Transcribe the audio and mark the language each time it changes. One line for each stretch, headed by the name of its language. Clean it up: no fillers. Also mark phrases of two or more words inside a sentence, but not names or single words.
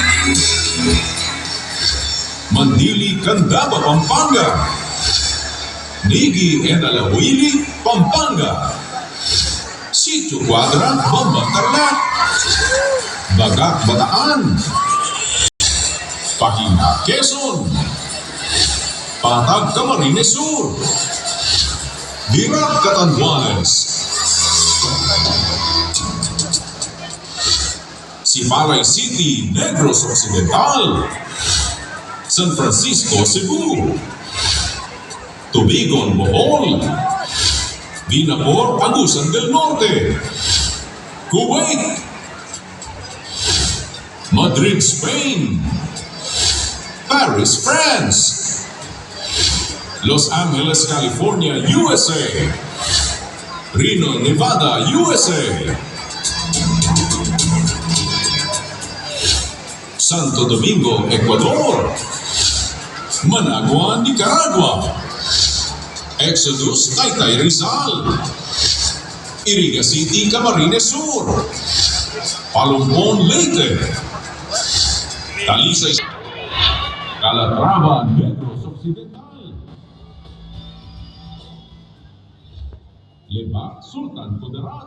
English: Mandili, Candaba, Pampanga, Nigi and Alahuili, Pampanga. Sitio Cuadra, Bambang Tarlac. Bagak, Bataan. Pahina, Quezon. Patag, Camarines Sur. Dirac, Catanduanes. Sipalay City, Negros Occidental. San Francisco, Cebu. Tubigon, Bohol. Vinapor, Agusan del Norte. Kuwait. Madrid, Spain. Paris, France. Los Angeles, California, USA. Reno, Nevada, USA. Santo Domingo, Ecuador. Managua, Nicaragua. Exodus, Taytay, Rizal. Iriga City, Camarines Sur. Palumpon, Leyte. Talisay, Calatrava, Negros Occidental. Lebac, Sultan Kudarat.